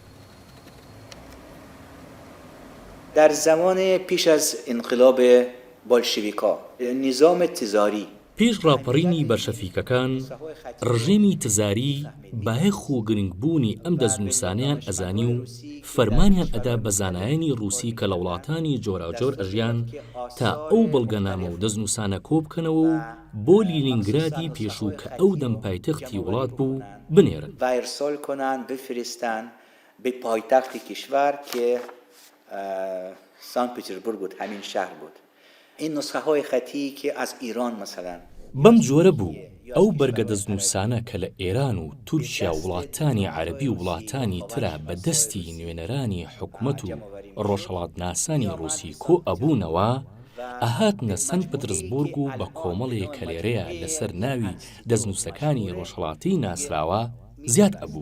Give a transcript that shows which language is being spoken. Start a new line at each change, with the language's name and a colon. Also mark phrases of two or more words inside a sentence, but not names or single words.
Persian: در زمان پیش از انقلاب بولشویکا نظام تزاری
Central Kurdish: پێش ڕاپەڕینی بەرشەفیکەکان ڕژێمی تزاری بایەخ و گرنگبوونی ئەم دەستنووسانیان ئەزانی و فەرمانیان ئەدا بە زانایانی ڕووسی کە لە وڵاتانی جۆراوجۆر ئەژیان تا ئەو بەڵگەنامە و دەستنووسانە کۆبکەنەوە و بۆ لینینگرادی پێشوو کە ئەو دەم پایتەختی وڵات بوو بنێرن
Persian: و ارسال کنند بفرستند به پایتخت کشور که سان پترزبورگ بود، همین شهر بود. این نسخه های خطی که از ایران مثلا
Central Kurdish: بەم جۆرە بوو ئەو بەرگە دەستنووسانە کە لە ئێران و تورکیا وڵاتانی عەرەبی و وڵاتانی ترا بە دەستی نوێنەرانی حکومەت و ڕۆژهەڵاتناسانی ڕووسی کۆ ئەبوونەوە ئەهاتنە سەنت پترزبورگ و بە کۆمەڵێک کە لێرەیە لەسەر ناوی دەستنووسەکانی ڕۆژهەڵاتی ناسراوە زیاد ئەبوون.